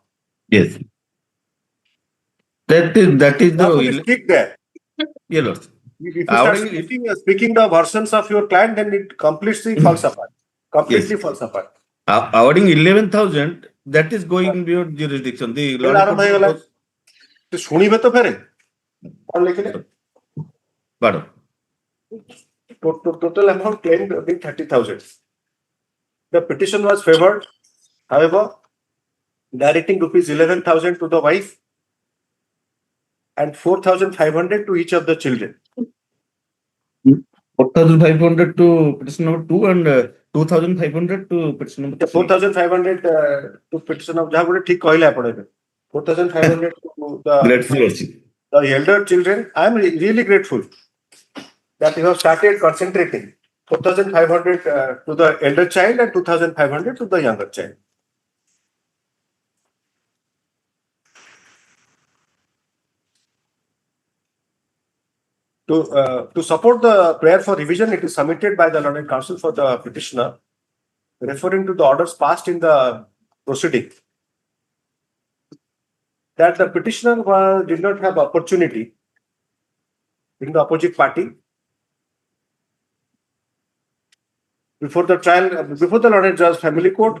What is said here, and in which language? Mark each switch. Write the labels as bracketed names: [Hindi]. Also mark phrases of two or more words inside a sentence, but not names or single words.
[English] Yes. That is the Stick there. Yeah, Lord. If you start speaking the versions of your client, then it completely falls apart. Completely falls apart. Awarding 11,000, that is going beyond jurisdiction. The [Odia] ଶୁଣିବେ ତ ଫେରେ କଣ ଲେଖିଲେ? [English] Total amount claimed being 30,000. The petition was favored. However, directing rupees 11,000 to the wife and 4,500 to each of the children. 4,500 to petition number 2 and 2,500 to petition number 3. 4,500 to petition of [Odia] ଯାହା ଠିକ କହଲେ ଆପଣ [English] 4,500 to the elder children. I am really grateful that you have started concentrating. 4,500 to the elder child and 2,500 to the younger child. To support the prayer for revision, it is submitted by the learned counsel for the petitioner, referring to the orders passed in the proceeding, that the petitioner did not have opportunity in the opposite party before the trial, before the learned judge family court.